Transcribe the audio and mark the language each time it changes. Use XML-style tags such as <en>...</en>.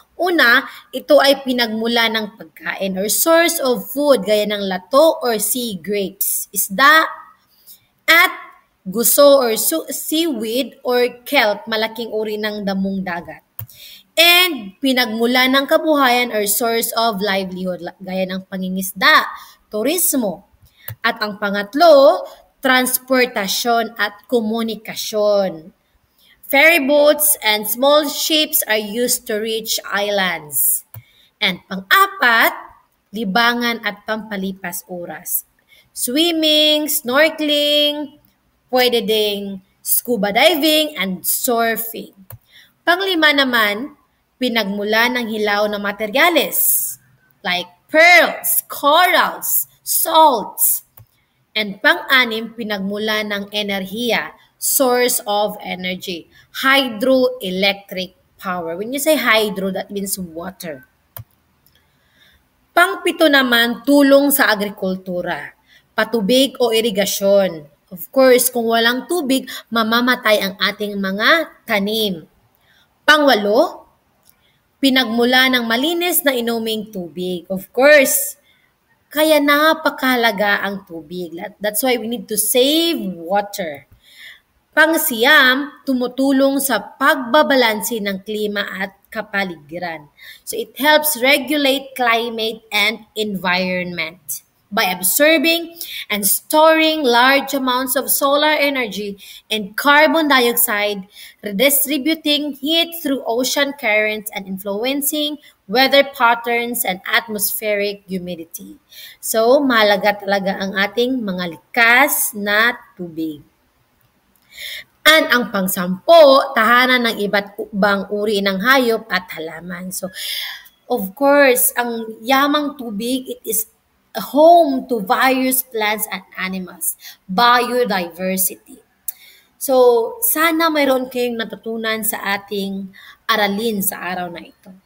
<tl>Una, ito ay pinagmula ng pagkain</tl> <en>or source of food</en> <tl>gaya ng lato or sea grapes, isda, at guso</tl> <en>or seaweed or kelp,</en> <tl>malaking uri ng damong dagat. And pinagmula ng kabuhayan</tl> <en>or source of livelihood</en> <tl>gaya ng pangingisda, turismo. At ang pangatlo, transportasyon at komunikasyon.</tl> <en>Ferry boats and small ships are used to reach islands.</en> <tl>And pang-apat, libangan at pampalipas oras.</tl> <en>Swimming, snorkeling, pwede ding scuba diving, and surfing.</en> <tl>Panglima naman, pinagmula ng hilaw na materyales</tl> <en>like pearls, corals, salts.</en> <tl>And pang-anim, pinagmula ng enerhiya,</tl> <en>source of energy, hydroelectric power. When you say hydro, that means water.</en> <tl>Pang-pito naman, tulong sa agrikultura, patubig o irigasyon. Of course, kung walang tubig, mamamatay ang ating mga tanim. Pang-walo, pinagmula ng malinis na inuming tubig. Of course, kaya napakahalaga ang tubig.</tl> <en>That's why we need to save water.</en> <tl>Pang-siyam, tumutulong sa pagbabalanse ng klima at kapaligiran.</tl> <en>So it helps regulate climate and environment by absorbing and storing large amounts of solar energy and carbon dioxide, redistributing heat through ocean currents and influencing weather patterns and atmospheric humidity.</en> <tl>So, mahalaga talaga ang ating mga likas na tubig. And ang pang-10, tahanan ng iba't ibang uri ng hayop at halaman.</tl> <en>So, of course,</en> <tl>ang yamang tubig,</tl> <en>it is a home to various plants and animals, biodiversity.</en> <tl>So, sana mayroon kayong natutunan sa ating aralin sa araw na ito.</tl>